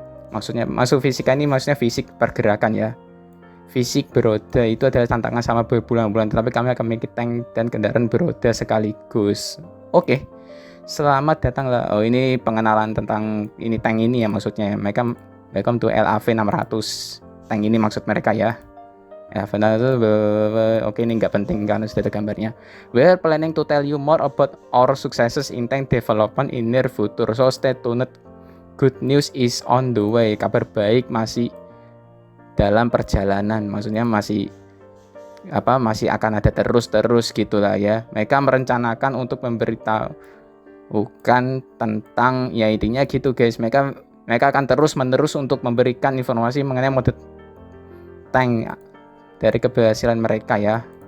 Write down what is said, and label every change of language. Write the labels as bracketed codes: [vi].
[id] Maksudnya masuk fisika ini maksudnya fisik pergerakan ya. Fisik beroda itu adalah tantangan sama berbulan-bulan, tetapi kami akan memiliki tank dan kendaraan beroda sekaligus. Oke, selamat datang lah. Oh ini pengenalan tentang ini tank ini ya maksudnya. Mereka [en] welcome to [id] LAV 600. Tank ini maksud mereka ya. Ya, benar itu. Oke, ini nggak penting karena sudah ada gambarnya. [en] We are planning to tell you more about our successes in tank development in near future. So stay tuned. Good news is on the way. [id] Kabar baik masih dalam perjalanan. Maksudnya masih akan ada terus gitulah ya. Mereka merencanakan untuk memberitahukan tentang ya intinya gitu guys. Mereka akan terus menerus untuk memberikan informasi mengenai mode tank dari keberhasilan mereka ya.